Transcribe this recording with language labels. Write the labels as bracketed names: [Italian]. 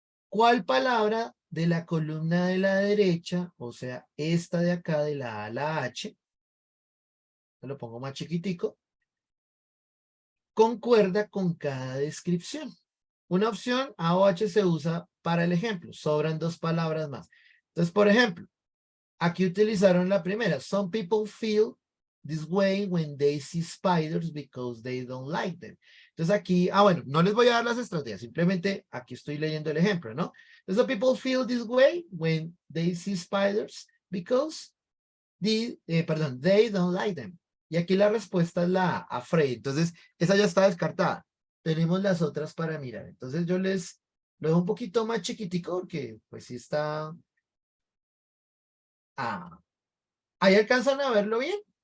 [Spanish] ¿Cuál palabra de la columna de la derecha, o sea, esta de acá de la A a la H, lo pongo más chiquitico, concuerda con cada descripción? Una opción A o H se usa para el ejemplo, sobran 2 palabras más. Entonces, por ejemplo, aquí utilizaron la primera. [English] Some people feel this way when they see spiders because they don't like them. [Spanish] Entonces aquí, bueno, no les voy a dar las estrategias, simplemente aquí estoy leyendo el ejemplo, ¿no? [English] Entonces, some people feel this way when they see spiders because they don't like them. [Spanish] Y aquí la respuesta es la A, afraid. Entonces, esa ya está descartada. Tenemos las otras para mirar. Entonces, yo les lo dejo un poquito más chiquitico porque, pues, sí está. Ahí alcanzan a verlo bien.